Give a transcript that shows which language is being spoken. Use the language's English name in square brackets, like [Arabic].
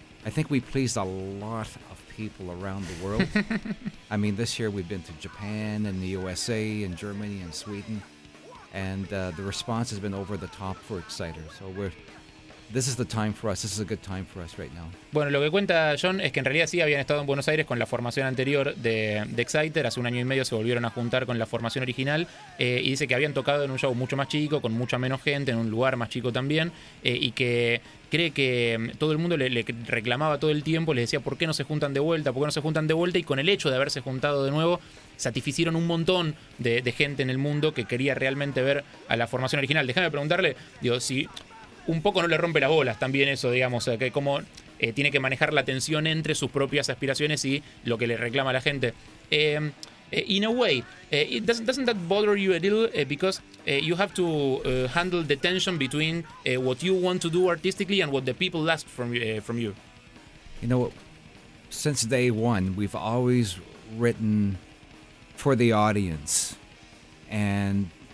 [English] I think we pleased a lot of people around the world. I mean, this year we've been to Japan and the USA and Germany and Sweden. And the response has been over the top for Exciter. So we're... This is the time for us. This is a good time for us right now. [Spanish] Bueno, lo que cuenta John es que en realidad sí habían estado en Buenos Aires con la formación anterior de Exciter. Hace un año y medio se volvieron a juntar con la formación original. Y dice que habían tocado en un show mucho más chico, con mucha menos gente, en un lugar más chico también. Y que cree que todo el mundo le reclamaba todo el tiempo, le decía ¿por qué no se juntan de vuelta? ¿Por qué no se juntan de vuelta? Y con el hecho de haberse juntado de nuevo, satisficieron un montón de gente en el mundo que quería realmente ver a la formación original. Déjame preguntarle, digo, si... Un poco no le rompe las bolas también eso, digamos, que como tiene que manejar la tensión entre sus propias aspiraciones y lo que le reclama a la gente. [English] In a way, doesn't that bother you a little because you have to handle the tension between what you want to do artistically and what the people ask from you? You know, since day one, we've always written for the audience and...